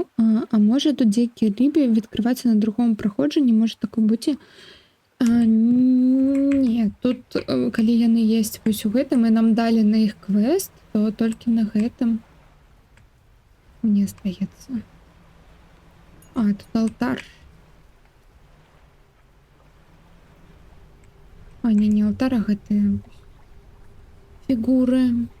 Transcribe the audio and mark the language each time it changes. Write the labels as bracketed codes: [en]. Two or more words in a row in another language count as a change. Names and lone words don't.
[uk] А може тут деякі риби відкриваються на другому проходженні? Може таке бути? [be] Ні, тут, коли яны есть вось у гэтым, і нам далі на іх квест, то толькі на гэтым, мне здаецца. Тут алтар. Не алтар, а гэтыя фігуры.